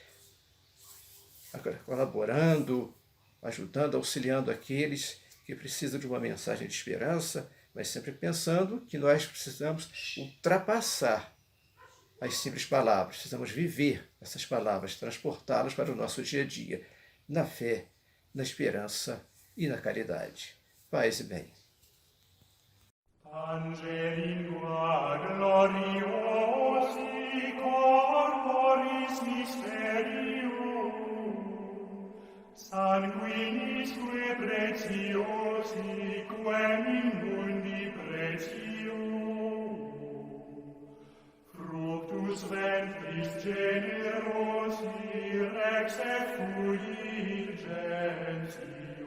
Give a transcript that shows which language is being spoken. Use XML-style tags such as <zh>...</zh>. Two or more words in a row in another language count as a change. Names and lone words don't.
<pt>colaborando, ajudando, auxiliando aqueles que precisam de uma mensagem de esperança, mas sempre pensando que nós precisamos ultrapassar as simples palavras, precisamos viver essas palavras, transportá-las para o nosso dia a dia, na fé, na esperança e na caridade. Paz e bem.</pt> <la>Angelingua gloriosi corporis mysterium, sanguinisque preciosi, quem in mundi pretium, fructus ventris generosi, rex effuit gentium,</la>